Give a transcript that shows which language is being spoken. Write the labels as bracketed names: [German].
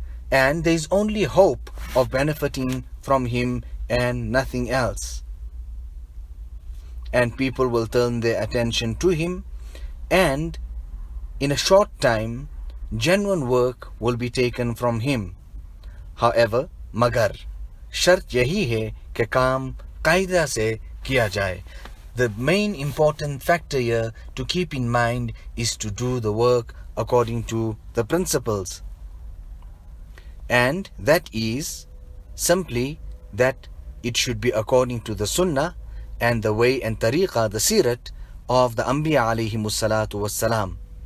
[English] And there is only hope of benefiting from him and nothing else. And people will turn their attention to him, and in a short time, genuine work will be taken from him. [Hindi] However, magar, shart yahi hai कि काम कायदा से किया जाए. [English] The main important factor here to keep in mind is to do the work according to the principles. And that is simply that it should be according to the sunnah and the way and tariqah, the sirat of the Anbiya alayhimus salatu wassalam.